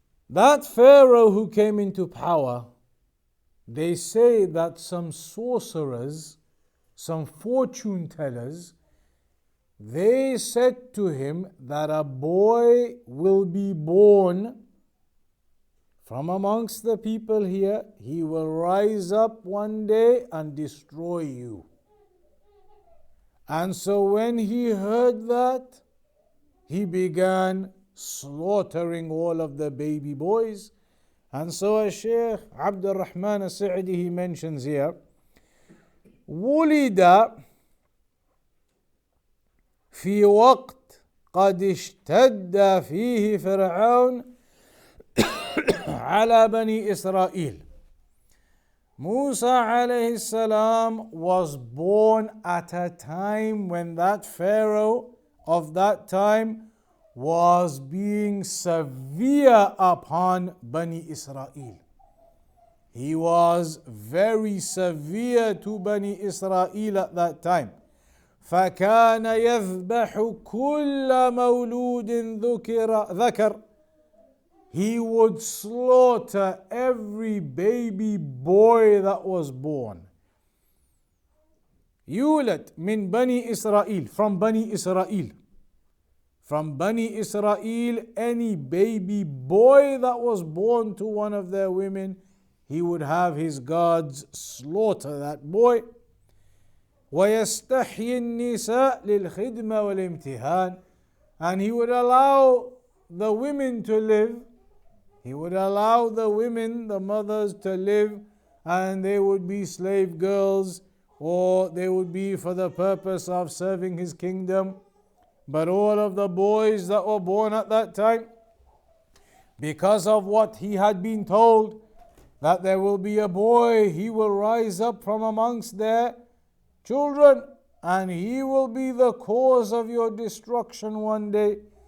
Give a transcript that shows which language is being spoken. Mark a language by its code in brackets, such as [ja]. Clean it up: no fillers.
[en] That Pharaoh who came into power, they say that some sorcerers, some fortune tellers, they said to him that a boy will be born from amongst the people here. He will rise up one day and destroy you. And so when he heard that, he began slaughtering all of the baby boys. And so Shaykh Abdul Rahman As-Sa'di, he mentions here, [ar] ولد في وقت قد اشتد فيه فرعون على بني إسرائيل. [en] Musa alayhi salam was born at a time when that Pharaoh of that time was being severe upon Bani Israel. He was very severe to Bani Israel at that time. [ar] فكان يذبح كل مولود ذكر. [en] He would slaughter every baby boy that was born. [ar] يولد من بني إسرائيل, [en] from Bani Israel. From Bani Israel, any baby boy that was born to one of their women, he would have his guards slaughter that boy. [ar] ويستحيي النساء للخدمة والامتهان. [en] And he would allow the women to live. He would allow the women, the mothers, to live, and they would be slave girls, or they would be for the purpose of serving his kingdom. But all of the boys that were born at that time, because of what he had been told, that there will be a boy, he will rise up from amongst their children, and he will be the cause of your destruction one day.